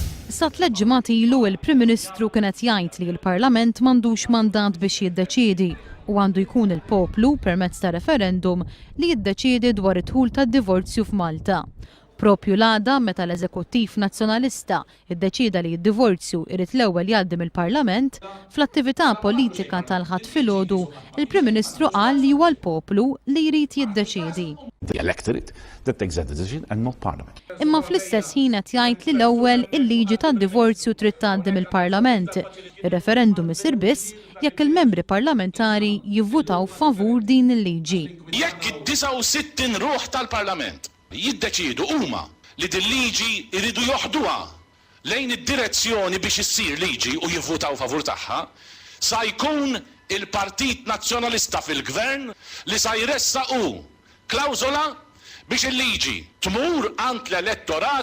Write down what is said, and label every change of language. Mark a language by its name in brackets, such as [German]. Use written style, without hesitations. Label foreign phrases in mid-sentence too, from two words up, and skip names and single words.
[Maltese] Sa 3 ġimgħat ilu il-Prim Ministru kienet jgħid li l-Parlament m'għandux mandat biex jiddeċiedi u għandu jkun il-poplu permezz ta' referendum li jiddeċiedi dwar it-tħul tad-divorzju f'Malta. Propju l-għada meta l-Eżekuttiv Nazzjonalista iddeċida li d-divorzju irid l-ewwel jgħaddi mill-Parlament, fl-attività politika tal-ħadd filgħodu, il-Prim Ministru qal li huwa l-poplu li jrid jiddeċiedi. [English] The electorate that takes that decision and not Parliament. [Maltese] Imma fl-istess ħin qed jgħid li l-ewwel il-liġi tad-divorzju trid tgħaddi mill-Parlament. Ir-referendum isir biss jekk il-membri parlamentari jivvutaw favur din il-liġi. Jekk id-69 ruħ tal-Parlament jiddeċidu huma li din liġi jridu joħduha lejn id-direzzjoni biex issir liġi u jivvutaw favur tagħha, sa jkun il-Partit Nazzjonalista fil-Gvern li sa jressaqu klawżola biex il-liġi tmur għand l-elettorat.